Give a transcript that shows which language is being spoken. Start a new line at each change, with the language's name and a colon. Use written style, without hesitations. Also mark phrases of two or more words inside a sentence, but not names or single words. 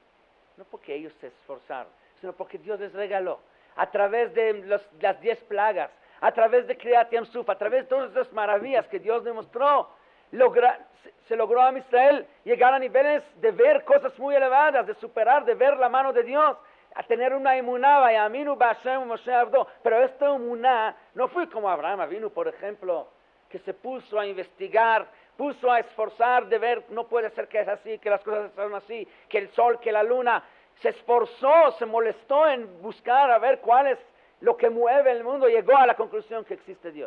Spanish: No porque ellos se esforzaron, sino porque Dios les regaló. A través de las 10 plagas, a través de
Hebrew: קריעת ים סוף,
Spanish: a través de todas esas maravillas que Dios demostró, se logró a Israel llegar a niveles de ver cosas muy elevadas, de superar, de ver la mano de Dios, a tener una emuná,
Hebrew: ויאמינו בהשם משה עבדו.
Spanish: Pero esta emuná no fue como Abraham Avinu, por ejemplo, que se puso a investigar, puso a esforzar de ver, no puede ser que es así, que las cosas son así, que el sol, que la luna, se esforzó, se molestó en buscar a ver cuál es lo que mueve el mundo, llegó a la conclusión que existe Dios.